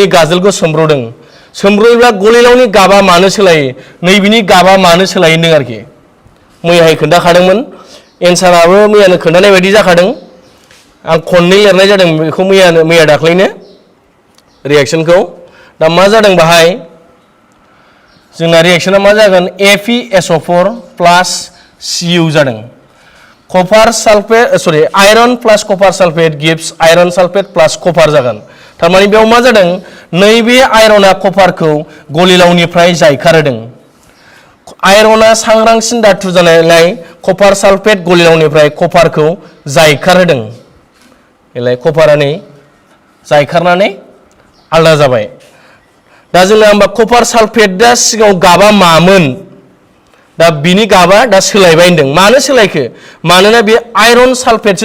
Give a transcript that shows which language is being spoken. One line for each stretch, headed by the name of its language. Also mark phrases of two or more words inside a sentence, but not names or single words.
Bodo: गाजोलखौ सोमब्रयोब्ला गलिलावनि गाबा मानो सोलायो नैबिनि गाबा मानो सोलायो होनदों आरोखि मैयाहाय खोन्थाखादोंमोन एन्साराबो मैयानो खोन्थानाय बायदि जाखादों आं खननै लिरनाय जादों बेखौ मैया दाख्लैनो रिएक्शनखौ दा मा जादों बाहाय जोंना रिएक्शना मा जागोन FeSO4 प्लस Cu जादों
English: iron plus copper sulphate gives iron sulphate plus copper
Bodo: जागोन थारमाने बेयाव मा जादों नैबे आयरना कपारखौ गलिलावनिफ्राय जायखारहोदों आयरना सांग्रांसिन धातु जानायलाय
English: copper sulphate
Bodo: गलिलावनिफ्राय कपारखौ जायखारहोदों कपारा नै जायखारनानै आलादा जाबाय दा जोंना होमबा कपार सालफेटआ सिगाङाव गाबा मामोन दा बिनि गाबा दा सोलायबाय होनदों मानो सोलायखो मानोना बे
English: iron sulphateसो